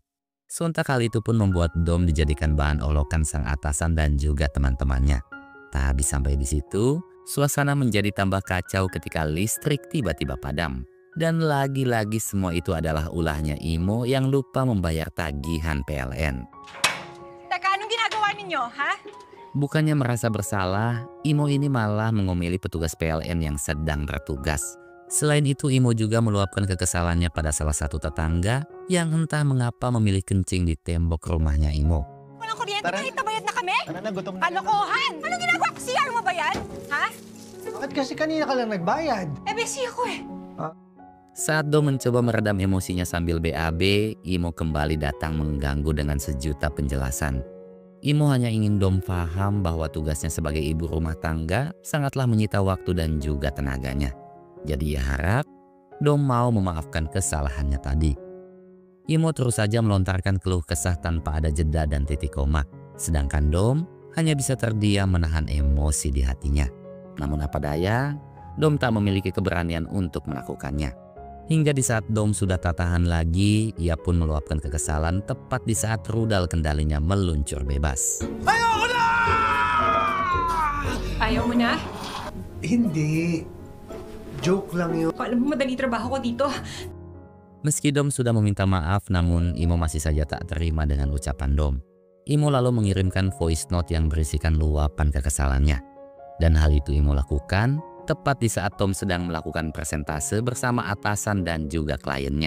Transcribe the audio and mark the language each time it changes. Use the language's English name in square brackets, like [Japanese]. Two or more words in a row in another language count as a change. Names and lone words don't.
[Indonesian] Sontak hal itu pun membuat Dom dijadikan bahan olokan sang atasan dan juga teman-temannya. Tak habis sampai di situ, suasana menjadi tambah kacau ketika listrik tiba-tiba padam. Dan lagi-lagi semua itu adalah ulahnya Imo yang lupa membayar tagihan PLN. [Filipino] Teka, anong ginagawa ninyo, ha? [Indonesian] Bukannya merasa bersalah, Imo ini malah mengomeli petugas PLN yang sedang bertugas. Selain itu, Imo juga meluapkan kekesalannya pada salah satu tetangga yang entah mengapa memilih kencing di tembok rumahnya Imo. [Filipino] Walang kuryente Tara. kahit nabayad na kami? Tara na, gutom na. Kalokohan! Anong ginagawa ko? CR mo ba yan? Ha? Bakit kasi kanina ka lang nagbayad? Eh, busy ako eh. [Indonesian] Saat Dom mencoba meredam emosinya sambil BAB, Imo kembali datang mengganggu dengan sejuta penjelasan. Imo hanya ingin Dom paham bahwa tugasnya sebagai ibu rumah tangga sangatlah menyita waktu dan juga tenaganya. Jadi ia harap Dom mau memaafkan kesalahannya tadi. Imo terus saja melontarkan keluh kesah tanpa ada jeda dan titik koma. Sedangkan Dom hanya bisa terdiam menahan emosi di hatinya. Namun apa daya, Dom tak memiliki keberanian untuk melakukannya. Hingga di saat Dom sudah tak tahan lagi, ia pun meluapkan kekesalan tepat di saat rudal kendalinya meluncur bebas. [Filipino] Ayaw mo na? Hindi. Joke lang yun. Alam mo, madali trabaho ko dito. [Indonesian] Meski Dom sudah meminta maaf, namun Imo masih saja tak terima dengan ucapan Dom. Imo lalu mengirimkan [English] voice note [Indonesian] yang berisikan luapan kekesalannya. Dan hal itu Imo lakukan tepat di saat Dom sedang melakukan presentase bersama atasan dan juga kliennya.